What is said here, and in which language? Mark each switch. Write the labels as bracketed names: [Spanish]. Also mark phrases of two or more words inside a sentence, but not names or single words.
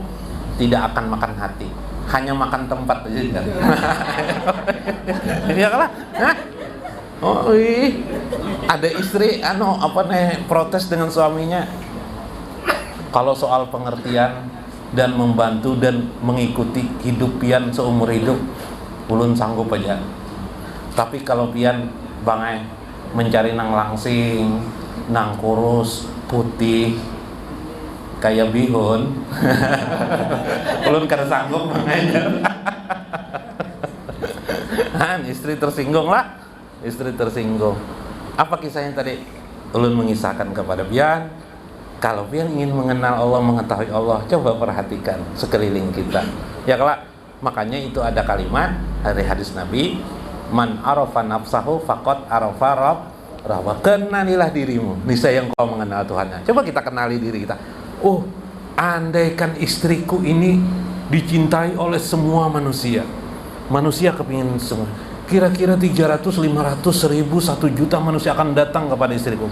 [Indonesian] Tidak akan makan hati, hanya makan tempat aja. Ya lah. Hah? Oh, ada istri protes dengan suaminya. [Banjar] Kalau soal pengertian dan membantu dan mengikuti hidup pian seumur hidup, ulun sanggup aja. Tapi kalau pian bangai mencari nang langsing, nang kurus, putih, kayak bihun, ulun kada sanggup bangainya. [Indonesian] Istri tersinggung lah. Istri tersinggung. Apa kisahnya tadi? [Banjar] Ulun mengisahkan kepada pian, [Indonesian] kalau pian ingin mengenal Allah, mengetahui Allah, coba perhatikan sekeliling kita. Ya kelak, makanya itu ada kalimat dari hadis Nabi, [Arabic] من عرف نفسه فقد عرف ربه. [Indonesian] Kenalilah dirimu, niscaya engkau mengenal Tuhannya. Coba kita kenali diri kita. Oh, andaikan istriku ini dicintai oleh semua manusia. Manusia kepingin semua. Kira-kira 300, 500, 1000, 1 juta manusia akan datang kepada istriku.